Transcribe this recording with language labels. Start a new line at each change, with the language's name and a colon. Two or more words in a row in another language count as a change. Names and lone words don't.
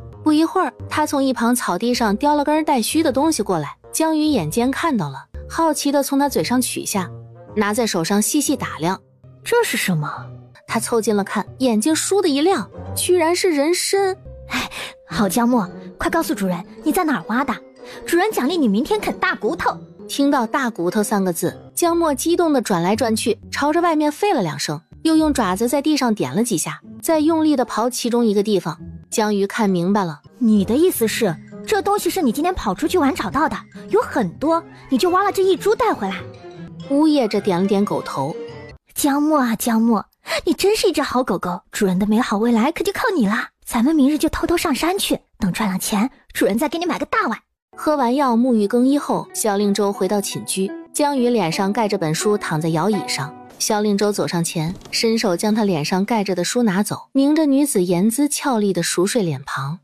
Chinese: 不一会儿，他从一旁草地上叼了根带须的東西过来，江鱼眼尖看到了，好奇地从他嘴上取下，拿在手上细细打量。这是什麼？他凑近了看，眼睛倏地一亮，居然是人参。好江墨，快告訴主人你在哪兒挖的，主人獎勵你明天啃大骨頭。聽到大骨頭3個字，江墨激動地轉來轉去，朝着外面吠了2聲，又用爪子在地上點了幾下，再用力地刨其中一個地方。江魚看明白了，你的意思是這東西是你今天跑出去玩找到的，有很多，你就挖了這一株帶回來。嗚咽着點了點狗頭。江墨啊江墨，你真是一隻好狗狗，主人的美好未來可就靠你了。咱們明日就偷偷上山去，等賺了錢，主人再給你買個大碗。喝完藥沐浴更衣後，蕭令州回到寢居，江魚臉上蓋着本書躺在搖椅上。蕭令州走上前，伸手將他臉上蓋着的書拿走，凝着女子言姿俏麗的熟睡臉龐。